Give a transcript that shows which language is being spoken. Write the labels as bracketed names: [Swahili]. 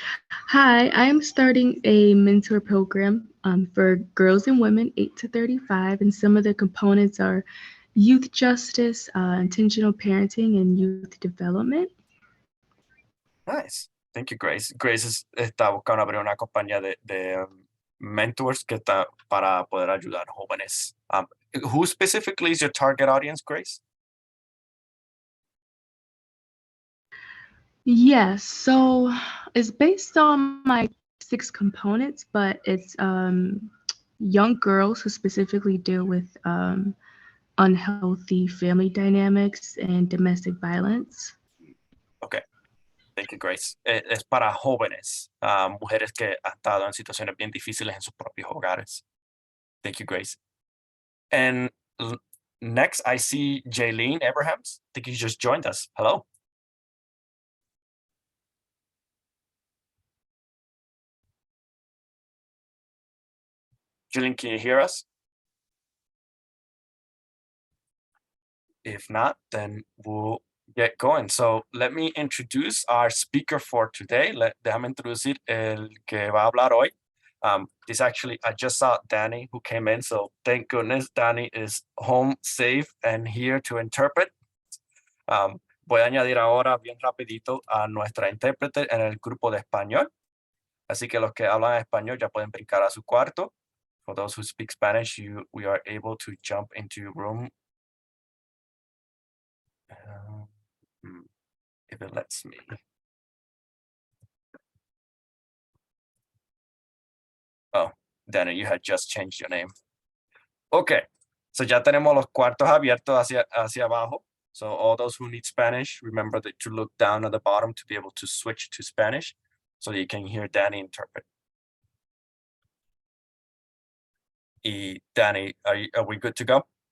[English] Hi, I'm starting a mentor program for girls and women 8 to 35, and some of the components are youth justice, intentional parenting, and youth development. Nice. Thank you, Grace. [Spanish] Grace está buscando abrir una compañía de mentors que está para poder ayudar jóvenes. [English] Who specifically is your target audience, Grace? Yes, so it's based on my 6 components, but it's young girls who specifically deal with unhealthy family dynamics and domestic violence. Okay. Thank you, Grace. [Spanish] Es para jóvenes, mujeres que han estado en situaciones bien difíciles en sus propios hogares. [English] Thank you, Grace. And next, I see Jaylene Abrahams. I think you just joined us. Hello. Jaylene, can you hear us? If not, then we'll get going. So let me introduce our speaker for today. [Spanish] Déjame introducir el que va a hablar hoy. [English] This actually, I just saw Danny who came in, so thank goodness Danny is home safe and here to interpret. [Spanish] Voy a añadir ahora bien rapidito a nuestra intérprete en el grupo de español. Así que los que hablan español ya pueden brincar a su cuarto. [English] For those who speak Spanish, we are able to jump into your room. If it lets me. Oh, Danny, you had just changed your name. [Spanish] Okay, so ya tenemos los cuartos abiertos hacia abajo. [English] So all those who need Spanish, remember to look down at the bottom to be able to switch to Spanish so that you can hear Danny interpret. Y Danny, are we good to go?